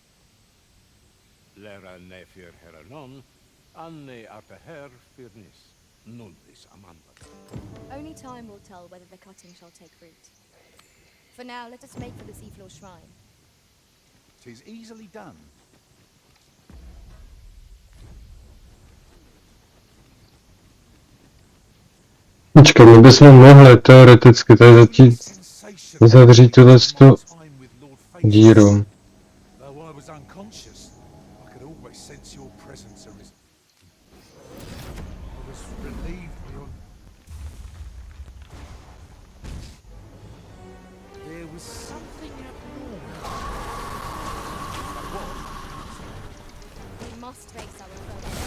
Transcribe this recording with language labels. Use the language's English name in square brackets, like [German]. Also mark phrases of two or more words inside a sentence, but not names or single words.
[English] Lera nefir heranon, anne arteher firnis, nullis amanda. Only time will tell whether the cutting shall take root. For now, let us make for the seafloor shrine. 'Tis easily done. [Czech] Počkej, my bychom mohli teoreticky tady zavřít tuhle díru. [English] Though I was unconscious, I could always sense your presence, Arisen. I was relieved beyond. There was something abnormal. We must face our foe.